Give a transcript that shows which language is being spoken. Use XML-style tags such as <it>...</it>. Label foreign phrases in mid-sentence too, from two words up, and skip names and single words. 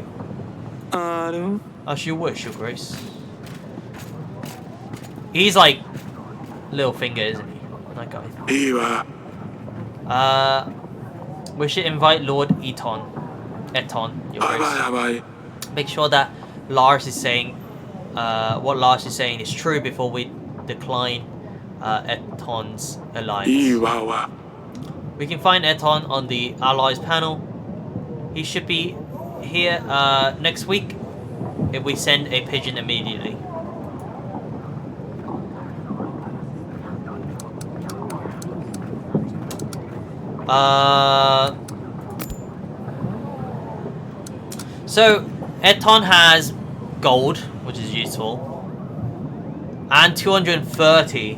<my>အားတော့</my> <en>As you wish, Your Grace. He's like little finger, isn't he? That guy.</en> <my>အေးပါ</my> <en>We should invite Lord Eton. Eton, Your</en> <my>အားပါ</my> <en>Grace.</en> <my>ပါ</my> <en>Make sure that Lars is saying, what Lars is saying is true before we decline Eton's</en> <my>အေး</my> <en>alliance.</en> <my>ပါဝါ</my> <en>We can find Eton on the allies panel. He should be here next week if we send a pigeon immediately. So Eton has gold, which is useful, and 230.</en>